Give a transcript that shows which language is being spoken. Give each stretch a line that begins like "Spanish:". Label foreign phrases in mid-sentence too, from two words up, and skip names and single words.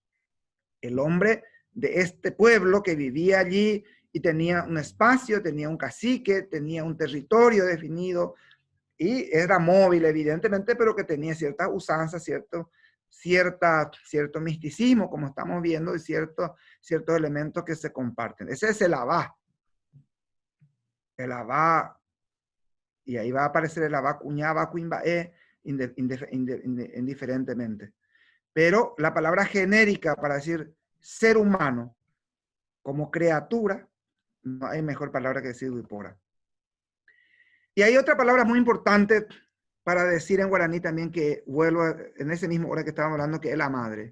Spanish: de este pueblo que vivía allí y tenía un espacio, tenía un cacique, tenía un territorio definido y era móvil evidentemente, pero que tenía cierta usanza, cierto misticismo, como estamos viendo, y ciertos elementos que se comparten. Ese es el Abá. El Abá, y ahí va a aparecer el
Guarani: Abá cuñaba, cuimbae,
Spanish: indiferentemente. Pero la palabra genérica para decir ser humano como criatura, no hay mejor palabra que decir Wipora. Y hay otra palabra muy importante para decir en guaraní también, que vuelvo en ese mismo hora que estábamos hablando, que es la madre.